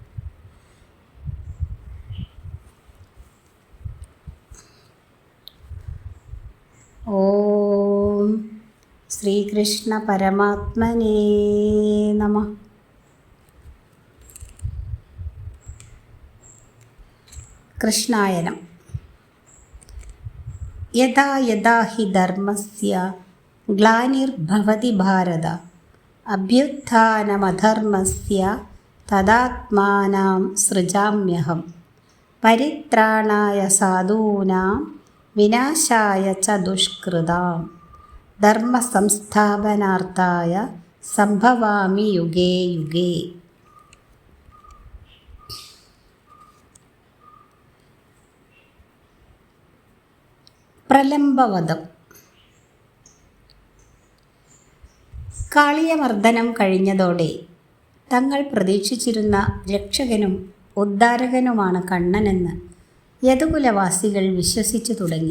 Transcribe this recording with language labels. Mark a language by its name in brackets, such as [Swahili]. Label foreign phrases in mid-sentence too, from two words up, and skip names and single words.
[Sanskrit] ഓം ശ്രീകൃഷ്ണ പരമാത്മനേ നമഃ. [Malayalam] കൃഷ്ണായനം. [Sanskrit] യഥാ യഥാ ഹി ധർമ്മസ്യ ഗ്ലാനിർഭവതി ഭാരത അഭ്യുത്ഥാനമധർമ്മസ്യ തദാത്മാനം സൃജാമ്യഹം പരിത്രാണായ സാധൂനാം വിനാശായ ച ദുഷ്കൃതാം ധർമ്മസംസ്ഥാപനാർത്ഥായ സംഭവാമി യുഗേ യുഗേ. [Malayalam] പ്രലംബവധം. കാളിയമർദ്ദനം കഴിഞ്ഞതോടെ തങ്ങൾ പ്രതീക്ഷിച്ചിരുന്ന രക്ഷകനും ഉദ്ധാരകനുമാണ് കണ്ണനെന്ന് യദുകുലവാസികൾ വിശ്വസിച്ചു തുടങ്ങി.